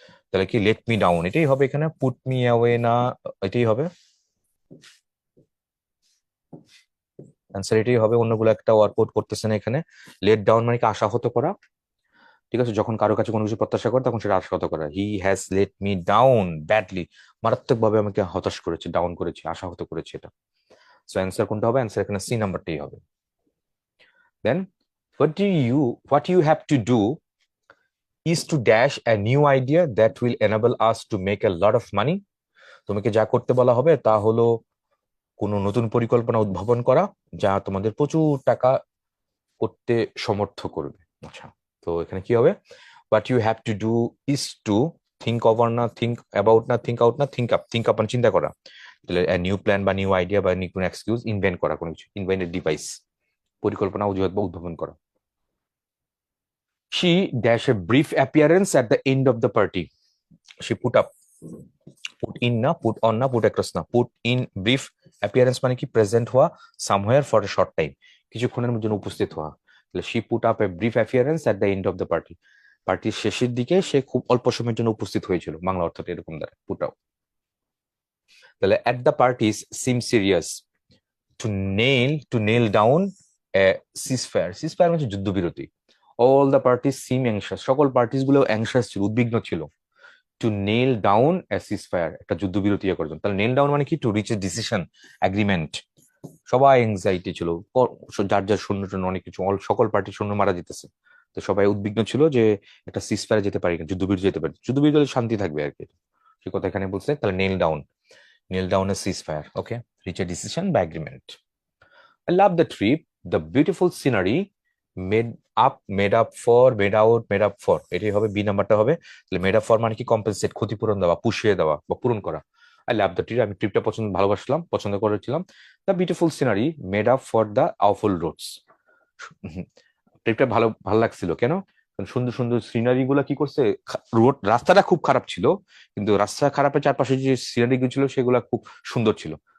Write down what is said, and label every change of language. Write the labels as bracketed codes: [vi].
[bn] তাহলে কি let me down এটাই হবে এখানে, পুট মি অ্যাওয়ে না, এটাই হবে অ্যান্সার, এটাই হবে, অন্যগুলো একটা ওয়ার্কআউট করতেছে না এখানে। লেট ডাউন মানে কি আশাহত করা, ঠিক আছে, যখন কারো কাছে কোনো কিছু প্রত্যাশা করে তখন সেটা আশাহত করা। [en] he has let me down badly, [bn] মারাত্মক ভাবে আমাকে হতাশ করেছে, ডাউন করেছে, আশাহত করেছে এটা। সো অ্যান্সার কোনটা হবে? অ্যান্সার এখানে সি নাম্বারটাই হবে। [en] Then what you have to do is to dash a new idea that will enable us to make a lot of money. [bn] তোমাকে যা করতে বলা হবে তা হলো কোনো নতুন পরিকল্পনা উদ্ভাবন করা যা তোমাদের প্রচুর টাকা করতে সমর্থ করবে। আচ্ছা, তো এখানে কি হবে? [en] what you have to do is to think over না, think about না, think out না, think up মানে চিন্তা করা। [bn] তাহলে নিউ প্ল্যান বা নিউ আইডিয়া বা নিউ এক্সকিউজ, ইনভেন্ট করা কোনো কিছু, ইনভেন্টেড ডিভাইস, পরিকল্পনা অজুহাত বা উদ্ভাবন করা। [en] she dash a brief appearance at the end of the party. she put up, [bn] put in না, পুট অন না, পুট অ্যাক্রস না, পুট ইন ব্রিফ অ্যাপিয়ারেন্স মানে কি প্রেজেন্ট হওয়া, somewhere for a short time, কিছুক্ষণের জন্য উপস্থিত হওয়া। তাহলে [en] she put up a brief appearance at the end of the party, [bn] পার্টির শেষের দিকে সে খুব অল্প সময়ের জন্য উপস্থিত হয়েছিল, বাংলা অর্থটা এরকম দাঁড়ায় পুট আপ। [en] তাহলে at the parties seem serious, to nail down a ceasefire, [bn] ceasefire মানে যুদ্ধবিরতি। [en] all the parties seem anxious, [bn] সকল পার্টিস গুলো অ্যাংশাস ছিল, উদ্বিগ্ন ছিল। [en] to nail down a ceasefire, [bn] একটা যুদ্ধবিরতি করার জন্য। তাহলে নেল ডাউন মানে কি? To reach a decision, agreement. সবাই এংজাইটি ছিল, যার যার সৈন্য টন্য অনেক কিছু, সকল পার্টির সৈন্য মারা যেতেছে, তো সবাই উদ্বিগ্ন ছিল যে একটা সিজফায়ার যেতে পারি, যুদ্ধবিরতি যেতে পারি, যুদ্ধবিরতি হলে শান্তি থাকবে আর কি, সে কথা এখানে বলছে। তাহলে nail down A ceasefire, okay, rich a decision বা agreement. [en] I love the trip, the beautiful scenery, made up for [bn] এটাই হবে, বি নাম্বারটা হবে। তাহলে মেড আপ ফর মানে কি? কম্পেনসেট, ক্ষতিপূরণ দেওয়া, পুষিয়ে দেওয়া বা পূরণ করা। [en] I love the trip, [bn] আমি ট্রিপটা ভালোবাসলাম, পছন্দ করেছিলাম। [en] the beautiful scenery made up for the awful roads, [bn] ট্রিপটা ভালো ভালো লাগছিল কেন? কারণ সুন্দর সুন্দর সিনারি গুলা কি করছে, রোড রাস্তাটা খুব খারাপ ছিল, কিন্তু রাস্তা খারাপের চারপাশে যে সিনারি গুলো ছিল সেগুলা খুব সুন্দর ছিল।